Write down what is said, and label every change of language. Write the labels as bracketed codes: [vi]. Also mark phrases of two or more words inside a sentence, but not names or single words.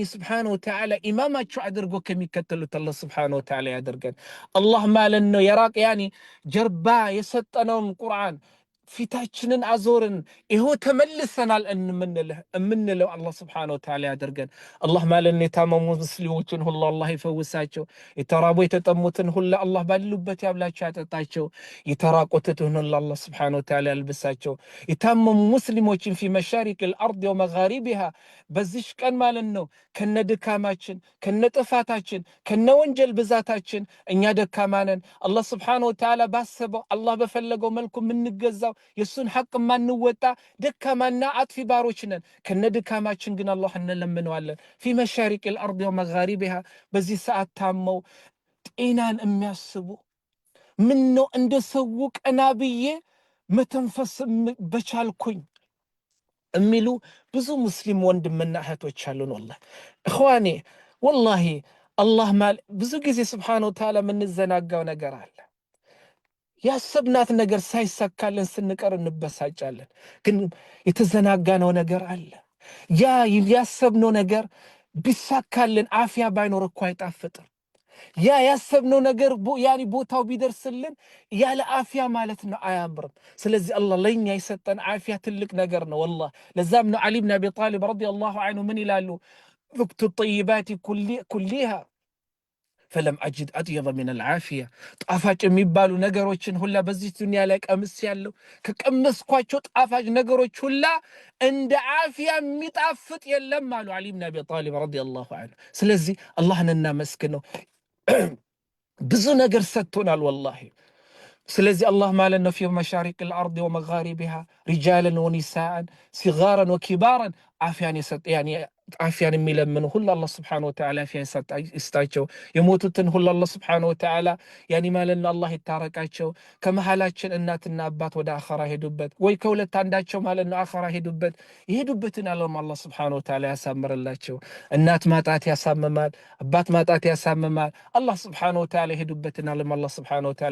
[ar] سبحانه وتعالى [am] ኢማማቸው አድርገው ከሚከተሉት አላህ [ar] سبحانه وتعالى [am] ያደርገን አላህ ማለት ነው የራቅ ያኒ ጀርባ የሰጠነውን ቁርአን ፊታችንን አዞርን ይሄው ተመልሰናል እንምንለው አላህ [ar] سبحانه وتعالى [am] ያደርገን አላህ ማለት የታመሙ ሙስሊሞችን ሁሉ አላህ ይፈውሳቸው የተራቡ የተጠሙትን ሁሉ አላህ ባሉበት ያብላቸው ያጠጣቸው የተራቆቱትን ሁሉ አላህ [ar] سبحانه وتعالى [am] ያልብሳቸው የታመሙ ሙስሊሞችን [ar] في مشارق الارض ومغاربها [am] በዚህ ቀን ማለት ነው ከነድካማችን ከነጥፋታችን ከነወንጀል ብዛታችን እኛ ደካማነን አላህ [ar] سبحانه وتعالى [am] ባሰበው አላህ በፈለገው መልኩ ምንገዛው የሱን ሐቅ ማንወጣ ደካማና አጥፊ ባሮች ነን ከነድካማችን ግን አላህ እንለምነዋለን [ar] في مشارق الارض ومغاربها [am] በዚህ ሰዓት ታመው ጤናን የሚያስቡ ምን ነው እንደሰው ቀናብዬ መተንፈስ በቻልኩኝ እሚሉ ብዙ ሙስሊም ወንድምና እህቶች አሉን [ar] والله اخواني والله الله [am] ማል ብዙ ጊዜ [ar] سبحانه وتعالى [am] ምንዘናጋው ነገር አለ ያሰብናት ነገር ሳይሳካልን ስንቀር እንበሳጫለን ግን የተዘናጋነው ነገር አለ ያ ያሰብነው ነገር ቢሳካልን አፍያ ባይኖር እኮ አይጣፍጥም። ያ ያሰብነው ነገር ያኒ ቦታው ቢደርስልን ያለ አፍያ ማለት ነው አያምርም። ስለዚህ አላህ ለኛ የሰጠን አፍያ ትልቅ ነገር ነው والله። ለዛም ነው አሊ ብን አቢ ጣሊብ [ar] رضي الله عنه [am] ምን ይላሉ? [ar] ذقت الطيبات كلها فلم أجد أطيب من العافية። [am] ጣፋጭ የሚባሉ ነገሮችን ሁላ በዚህ ዱንያ ላይ ቀምስ ያለው ከቀመስኳቸው ጣፋጭ ነገሮች ሁላ እንደ አፍያ የሚጣፍጥ የለም አሉ አሊ ብን አቢ ጣሊብ [ar] رضي الله عنه። [am] ስለዚህ አላህን እናመስግነው። ብዙ ነገር ሰጥቶናል ወላሂ። ስለዚህ አላህ ማለት ነው [ar] في مشارق الارض ومغاربها رجالا ونساء صغارا وكبارا [am] አፍያን የሰጠ ያኒ አፍያን የሚለምኑ ሁሉ አላህ [ar] سبحانه وتعالى [am] አፍያን ይስጣቸው። የሞቱትን ሁሉ አላህ [ar] سبحانه وتعالى [am] ያኒ ማለት ነው አላህ ይታረቃቸው። ከመሃላችን እናትና አባት ወደ አኺራ ሄዱበት ወይ ከሁለት አንዳቸው ማለት ነው አኺራ ሄዱበት ይሄዱበትን አላህ [ar] سبحانه وتعالى [am] ያሳምርላቸው። እናት ማጣት ያሳምማል፣ አባት ማጣት ያሳምማል። አላህ [ar] سبحانه وتعالى [am] ሄዱበትን አላህ [ar] سبحانه وتعالى